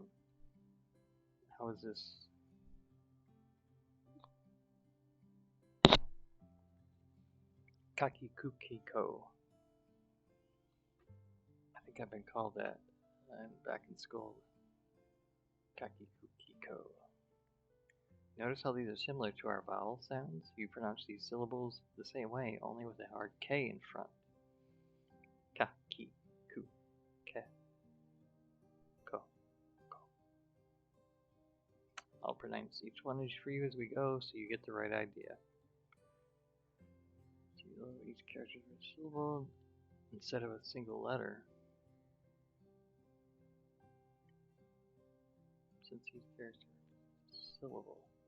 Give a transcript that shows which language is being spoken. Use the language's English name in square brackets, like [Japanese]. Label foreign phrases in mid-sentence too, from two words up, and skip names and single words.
[English] How is this? [Japanese] かきく けいこ. [English] I think I've been called that. I'm back in school. [Japanese] かきく けいこ. [English] Notice how these are similar to our vowel sounds? You pronounce these syllables the same way, only with a hard K in front. [Japanese] か、き、く、け、こ、こ. [English] I'll pronounce each one for you as we go so you get the right idea. Each character for a syllable instead of a single letter. Since each character is a syllable.